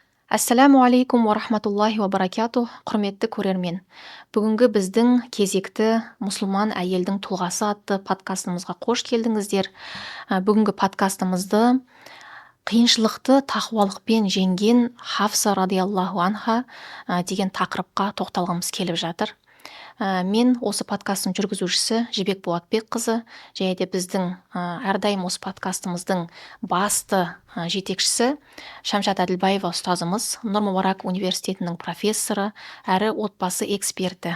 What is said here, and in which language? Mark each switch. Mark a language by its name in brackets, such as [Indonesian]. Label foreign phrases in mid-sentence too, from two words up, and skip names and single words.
[Arabic] السلام عليكم ورحمة الله وبركاته. [Kazakh] Құрметті көрермен. Бүгінгі біздің кезекті мұсылман әйелдің тұлғасы атты подкастымызға қош келдіңіздер. Бүгінгі подкастымызды қиыншылықты тақуалықпен жеңген Хафса [Arabic] رضي الله عنها [Kazakh] деген тақырыпқа тоқталғымыз келіп жатыр. Мен осы подкасттың жүргізушісі Жібек Болатбекқызы, және де біздің әрдайым осы подкастымыздың басты жетекшісі Шамшат Әділбаева ұстазымыз, Нұр Мүбарак университетінің профессоры әрі отбасы эксперті.